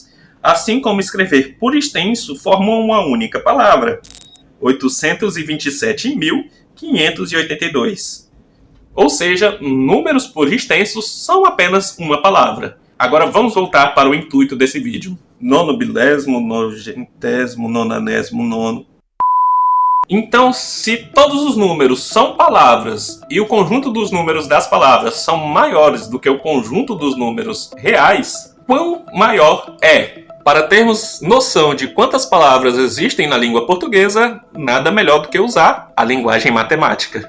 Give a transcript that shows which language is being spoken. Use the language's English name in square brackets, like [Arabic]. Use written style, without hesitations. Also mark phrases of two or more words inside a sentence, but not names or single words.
[Portuguese] Assim como escrever por extenso formam uma única palavra, 827.582. Ou seja, números por extensos são apenas uma palavra. Agora vamos voltar para o intuito desse vídeo. Nono bilésimo, nogentésimo, nonanésimo, nono. Então, se todos os números são palavras e o conjunto dos números das palavras são maiores do que o conjunto dos números reais, quão maior é? Para termos noção de quantas palavras existem na língua portuguesa, nada melhor do que usar a linguagem matemática.